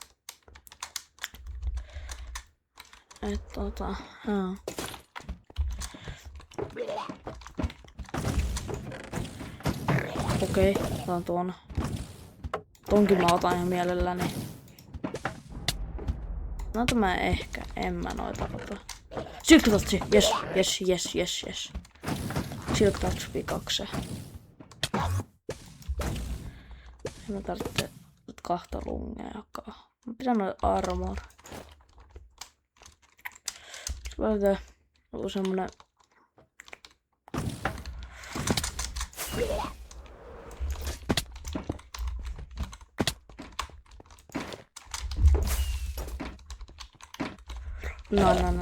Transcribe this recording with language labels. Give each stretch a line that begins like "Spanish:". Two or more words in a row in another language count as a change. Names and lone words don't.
Finnish: Okei, otan tuon. Tonkin mä otan ihan mielelläni. Noita mä en mä noita ota.
English: Silk Touch! Yes. Silk Touch V2.
Finnish: Mä tarvitsen nyt 2 lungeakaan. Mä pidän noita armor. Sitten joku semmonen. No.